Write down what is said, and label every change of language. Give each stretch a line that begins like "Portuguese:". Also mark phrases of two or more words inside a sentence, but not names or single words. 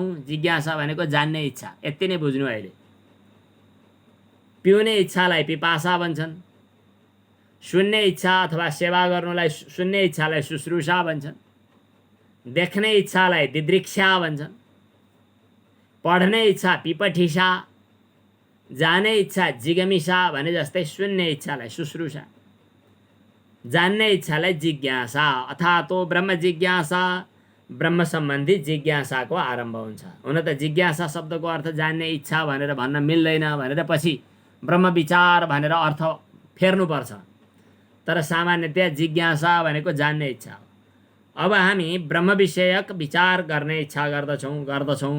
Nepali: जिज्ञासा भनेको जान्ने इच्छा, यति नै बुझ्नु। अहिले पिउने इच्छालाई पिपासा भन्छन्, सुन्ने इच्छा अथवा सेवा गर्नुलाई, सुन्ने इच्छालाई शुश्रूषा भन्छन्, देख्ने इच्छालाई दिदृक्षा भन्छन्, पढ्ने इच्छा पिपठिसा, जाने इच्छा जिगमिसा भने जस्तै सुन्ने इच्छालाई शुश्रूषा, जान्ने इच्छालाई जिज्ञासा।
Sanskrit: अथातो ब्रह्म जिज्ञासा,
Nepali: ब्रह्म सम्बन्धी जिज्ञासाको आरम्भ हुन्छ। हुन त जिज्ञासा शब्दको अर्थ जान्ने इच्छा भनेर भन्न मिल्दैन भनेर पछि ब्रह्म विचार भनेर अर्थ फेर्नुपर्छ। तर सामान्यतया जिज्ञासा भनेको जान्ने इच्छा हो। अब हामी ब्रह्म विषयक विचार गर्ने इच्छा गर्दछौँ।